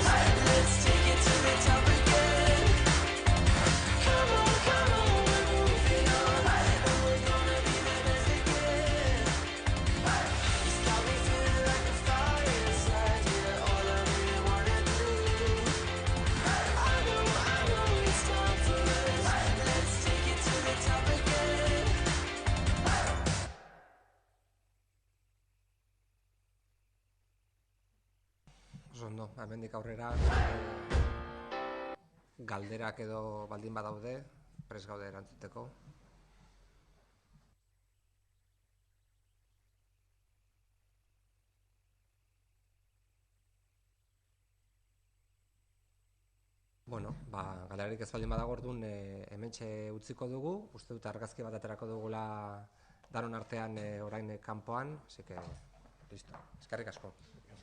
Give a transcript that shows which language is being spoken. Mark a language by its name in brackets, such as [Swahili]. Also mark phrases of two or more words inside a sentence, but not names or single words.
[English] Let's take it to the top again. Come on, we're moving on, and we're gonna be the best again. It's got me feeling like a fire inside. Yeah, all I really wanna do. I know it's time for us. Let's take it to the top again. [Basque] Ondo, hemendik aurrera galderak edo baldin badaude, prest gaude erantzuteko. Galerarik ez baldin badago orduan hementxe utziko dugu. Uste dut argazki bat aterako dugula danon artean orain kanpoan, [Spanish] así que listo. [Basque] Eskerrik asko.